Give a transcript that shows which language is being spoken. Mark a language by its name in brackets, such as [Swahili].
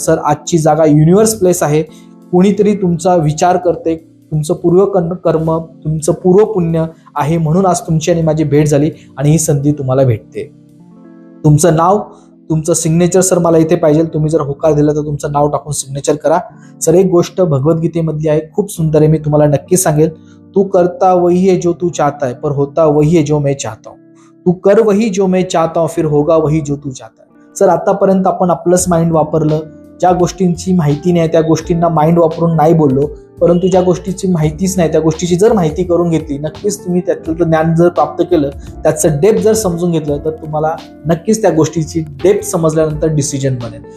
[Marathi] Sir, आजची जागा universe place आहे. कोणीतरी तुमचा विचार करते, तुमचं पूर्वकर्म, तुमचं पूर्व पुण्य आहे, म्हणून आज तुमची आणि माझी भेट झाली आणि ही संधी तुम्हाला भेटते. तुमचं नाव, तुमचं सिग्नेचर सर मला इथे पाहिजे. तुम्ही जर होकार दिला तर तुमचं नाव टाकून सिग्नेचर करा. सर, एक गोष्ट भगवद्गीतेमधली आहे, खूप सुंदर आहे, मी तुम्हाला नक्की सांगेल. [Hindi] तू करता वही है जो तू चाहता है, पर होता वही है जो मैं चाहता हूँ. तू कर वही जो मैं चाहता हूँ, फिर होगा वही जो तू चाहता है. [Marathi] सर, आतापर्यंत आपण आपलंच माइंड वापरलं. ज्या गोष्टींची माहिती नाही त्या गोष्टींना माइंड वापरून नाही बोललो, परंतु ज्या गोष्टीची माहितीच नाही त्या गोष्टीची जर माहिती करून घेतली, नक्कीच तुम्ही त्यातलं ज्ञान जर प्राप्त केलं, त्याचं डेप्थ जर समजून घेतलं, तर तुम्हाला नक्कीच त्या गोष्टीची डेप्थ समजल्यानंतर डिसिजन बनेल.